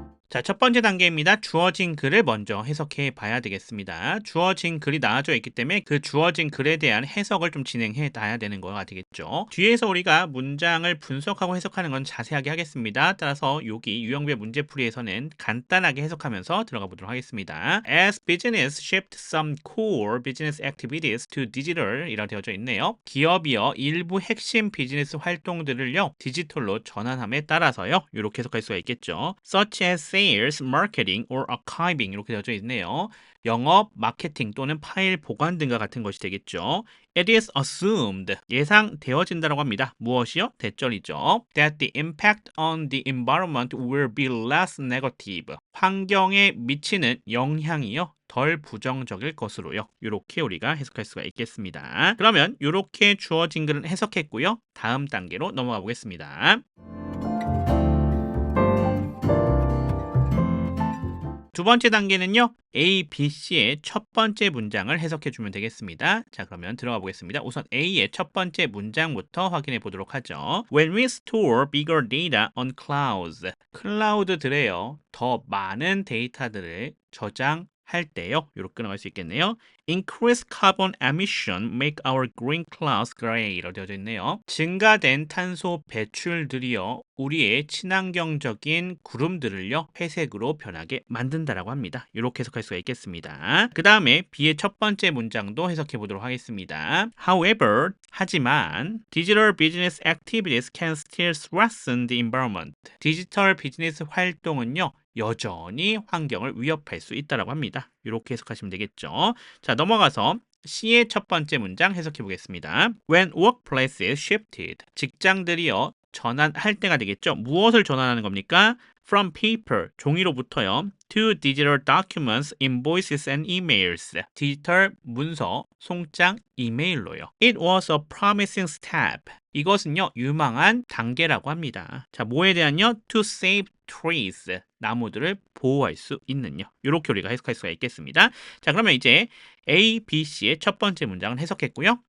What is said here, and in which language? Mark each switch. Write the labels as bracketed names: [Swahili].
[Korean] 자, 첫 번째 단계입니다. 주어진 글을 먼저 해석해 봐야 되겠습니다. 주어진 글이 나와져 있기 때문에 그 주어진 글에 대한 해석을 좀 진행해 놔야 되는 거가 되겠죠. 뒤에서 우리가 문장을 분석하고 해석하는 건 자세하게 하겠습니다. 따라서 여기 유형별 문제풀이에서는 간단하게 해석하면서 들어가 보도록 하겠습니다. [English] As business shift some core business activities to digital [Korean] 이라고 되어져 있네요. 기업이요 일부 핵심 비즈니스 활동들을요 디지털로 전환함에 따라서요 이렇게 해석할 수가 있겠죠. [English] Such as sales, marketing, or archiving [Korean] 이렇게 되어져 있네요. 영업, 마케팅 또는 파일 보관 등과 같은 것이 되겠죠. [English] It is assumed [Korean] 예상되어진다라고 합니다. 무엇이요? 대절이죠. [English] That the impact on the environment will be less negative. [Korean] 환경에 미치는 영향이요. 덜 부정적일 것으로요. 이렇게 우리가 해석할 수가 있겠습니다. 그러면 이렇게 주어진 글은 해석했고요. 다음 단계로 넘어가 보겠습니다. 두 번째 단계는요. A, B, C의 첫 번째 문장을 해석해 주면 되겠습니다. 자, 그러면 들어가 보겠습니다. 우선 A의 첫 번째 문장부터 확인해 보도록 하죠. [English] When we store bigger data on clouds. [Korean] 클라우드들에요. 더 많은 데이터들을 저장할 때요. 이렇게 끊어갈 수 있겠네요. [English] Increased carbon emission make our green clouds gray [Korean] 라고 되어져 있네요. 증가된 탄소 배출들이요. 우리의 친환경적인 구름들을요. 회색으로 변하게 만든다라고 합니다. 이렇게 해석할 수가 있겠습니다. 그 다음에 B의 첫 번째 문장도 해석해 보도록 하겠습니다. [English] However, [Korean] 하지만 [English] digital business activities can still threaten the environment. [Korean] 디지털 비즈니스 활동은요. 여전히 환경을 위협할 수 있다라고 합니다. 이렇게 해석하시면 되겠죠. 자, 넘어가서 C의 첫 번째 문장 해석해 보겠습니다. [English] When workplaces shifted. [Korean] 직장들이요. 전환할 때가 되겠죠. 무엇을 전환하는 겁니까? [English] From paper, [Korean] 종이로부터요. [English] To digital documents, invoices and emails. [Korean] 디지털 문서, 송장, 이메일로요. [English] It was a promising step. [Korean] 이것은요. 유망한 단계라고 합니다. 자, 뭐에 대한요? [English] To save trees. [Korean] 나무들을 보호할 수 있는요. 이렇게 우리가 해석할 수가 있겠습니다. 자, 그러면 이제 A, B, C의 첫 번째 문장은 해석했고요.